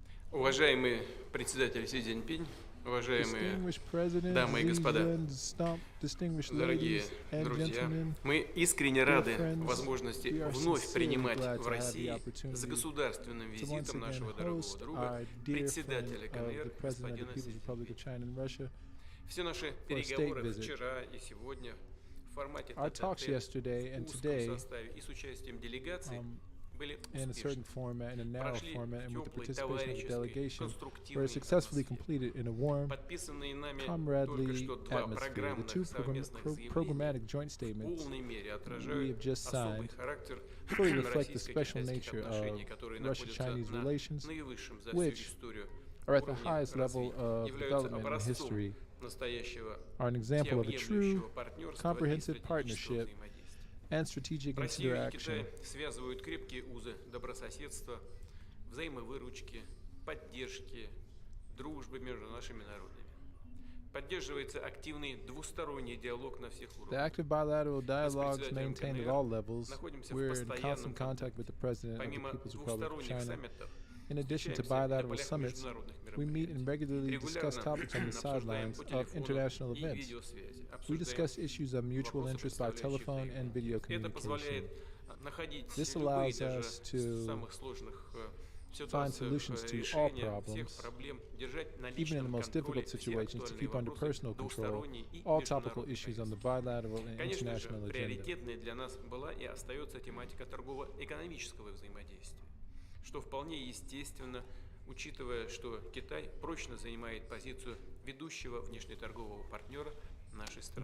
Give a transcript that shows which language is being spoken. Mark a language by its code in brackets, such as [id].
[ru] Уважаемый председатель Си Цзиньпинь, уважаемые дамы и господа, дорогие друзья, мы искренне рады возможности вновь принимать в России с государственным визитом нашего дорогого друга, председателя КНР, господина Си. Все наши переговоры вчера и сегодня в формате узком составе и с участием делегаций [en] in a certain format, in a narrow format, and with the participation of the delegation, were successfully completed in a warm, comradely atmosphere. The two programmatic joint statements we have just signed fully reflect the special nature of Russo-Chinese relations, which are at the highest level of development in history, are an example of a true, comprehensive partnership and strategic interaction. [ru] Связывают крепкие узы добрососедства, взаимовыручки, поддержки, дружбы между нашими народами. Поддерживается активный двусторонний диалог на всех уровнях. [en] The active bilateral dialogues maintained at all levels. We're in constant contact with the President of the People's Republic of China. In addition to bilateral summits, we meet and regularly discuss topics on the sidelines of international events. We discuss issues of mutual interest by telephone and video communication. This allows us to find solutions to all problems, even in the most difficult situations, to keep under personal control all topical issues on the bilateral and international agenda. [ru] Приоритетной для нас была и остается тематика торгово-экономического взаимодействия, что вполне естественно, учитывая, что Китай прочно занимает позицию ведущего внешнеторгового партнера нашей страны.